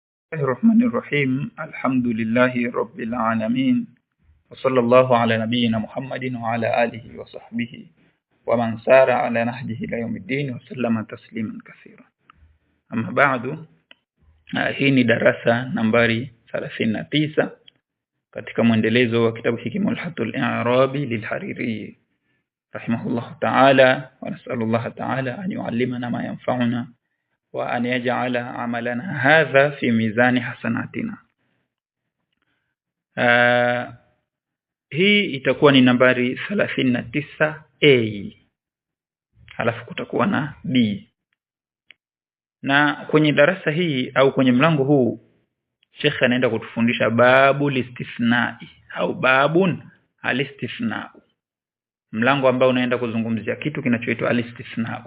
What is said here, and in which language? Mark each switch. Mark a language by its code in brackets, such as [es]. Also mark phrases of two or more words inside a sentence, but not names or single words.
[ar] الرحمن الرحيم. الحمد لله رب العالمين، وصلى الله على نبينا محمد وعلى آله وصحبه ومن سار على نهجه إلى يوم الدين وسلم تسليما كثيرا. أما بعد، [sw] hii ni darasa nambari 39 katika mwendelezo wa kitabu hiki [ar] Mulhatul I'rabi lilhariri رحمه الله تعالى ونسأل الله تعالى أن يعلمنا ما ينفعنا وأن يجعل عملنا هذا في ميزان حسناتنا. [sw] Hii itakuwa ni nambari 39A, halafu kutakuwa na B. Na kwenye darasa hii au kwenye mlango huu Sheikh anaenda kutufundisha [ar] باب الاستثناء [sw] au [ar] باب الاستثناء, [sw] mlango ambao unaenda kuzungumzia kitu kinachoitwa alistifnau.